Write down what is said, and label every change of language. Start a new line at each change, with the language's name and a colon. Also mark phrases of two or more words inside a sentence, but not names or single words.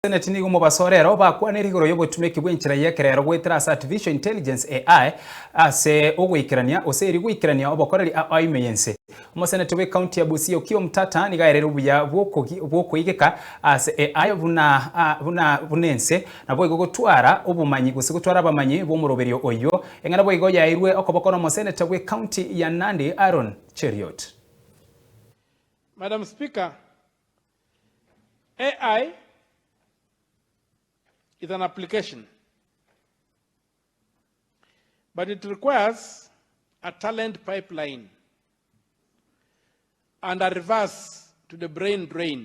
Gusii: Senate ni umubasorero bakwanira igoro y'Obotumeki Bwa Ai Kenya gwetera
English: artificial intelligence AI
Gusii: ase ogwikirania oseri gwikirania obokoreri aimeyense umusenate we county ya Busia Okiyo Mtata ni gaerera obuya bw'okoigeka ase AI bunense nabo igogotwara obumanyi gusigotwara abamanyi b'omuroberio OYIO engana bo igoya irwe okobokora umusenate we county ya Nandi Aaron Cheriot.
English: Madam Speaker, AI is an application, but it requires a talent pipeline and a reverse to the brain drain.